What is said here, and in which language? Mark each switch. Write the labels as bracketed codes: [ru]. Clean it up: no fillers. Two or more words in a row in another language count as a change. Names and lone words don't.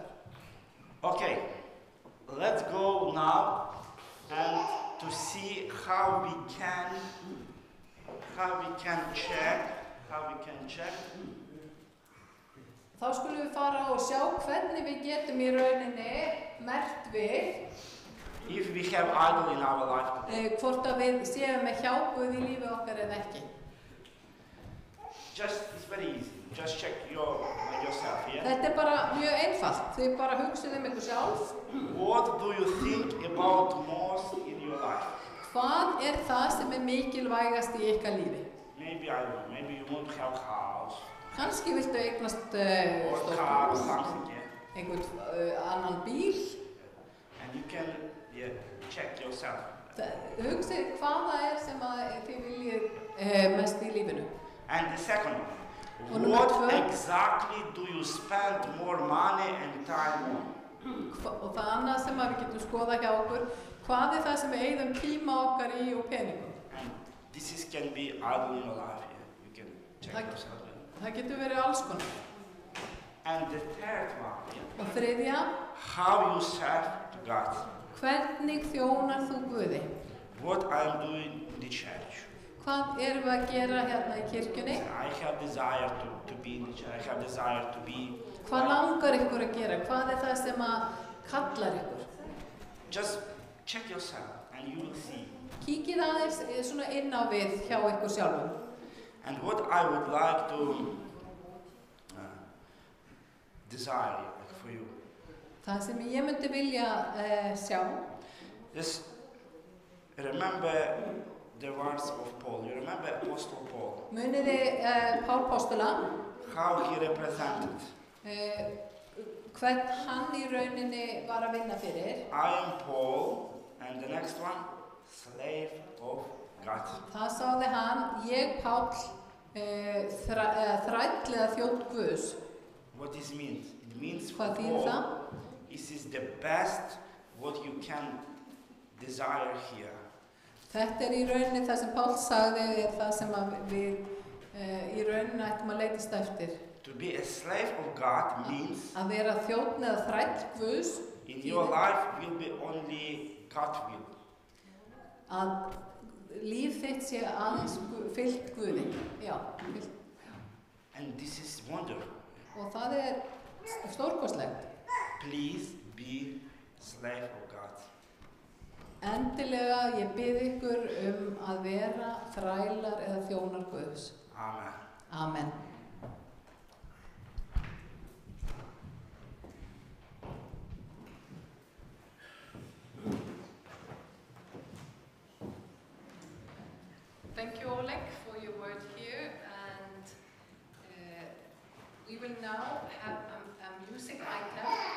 [en] Okay, let's go now and to see how we can check. [is] Þá skulum við fara og sjá hvernig við getum í rauninni merkt við [en] If we have idol in our life. [is] hvort að við séum með hjá Guði í lífi okkar eða ekki. [en] It's very easy. Just check yourself here. [is] Þetta bara mjög einfalt. Þið bara hugsið ykkur sjálf. [en] What do you think about most in your life? [is] Hvað það sem mikilvægast í ykkar lífi? [en] Maybe I don't know. Maybe you want to have a house. [is] Kannski viltu eignast [en] Or car or something, [is] einhvern annan bíl. [en] And you can check yourself. [is] Hugsið hvað það sem að þið viljið mest í lífinu. [en] And the second [is] Og [en] one, [is] nummer tvö. [en] what exactly do you spend more money and time on? [is] Og það annað sem að við getum skoðað hjá okkur, hvað það sem við eyðum tíma okkar í og peningum? [en] And this can be all in your life. Yeah. You can check Like- yourself. [is] Það getur verið alls konar. [en] And the third one, yeah, [is] Og þriðja, [en] how you serve God. [is] hvernig þjónar þú Guði? [en] What I'm doing in the church. [is] Hvað erum við að gera hérna í kirkjunni? [en] I have desire to be in the church. I have desire to be. [is] Hvað langar ykkur að gera? Hvað það sem að kallar ykkur? [en] Just check yourself and you will see. [is] Kíkið aðeins svona inn á við hjá ykkur sjálfum. [en] And what I would like to desire for you [is] Það sem ég myndi vilja sjá, [en] is remember the words of Paul. You remember Apostle Paul, [is] muniði Pál Postula, [en] how he represented. [is] hvern hann í rauninni var að vinna fyrir. [en] I am Paul, and the next one, slave of God. [is] Það sagði hann, ég Pál, þræll eða þjónn Guðs. [en] What this means? It means for [is] Hvað þýðir það? [en] Paul, this is the best what you can desire here. [is] Þetta í rauninni það sem Pál sagði það sem að við í rauninni ættum að leitast eftir. [en] To be a slave of God means [is] Að vera þjónn eða þræll Guðs, [en] in your life will be only God's will. [is] að líf þitt sé aðeins fylgt Guði. Já, fylgt. [en] And this is wonderful. [is] Og það stórkostlegt. [en] Please be slave of God. [is] Endilega ég bið ykkur að vera þrælar eða þjónar Guðs. Amen. Amen. [en] Thank you, Oleg, for your word here, and we will now have a music item.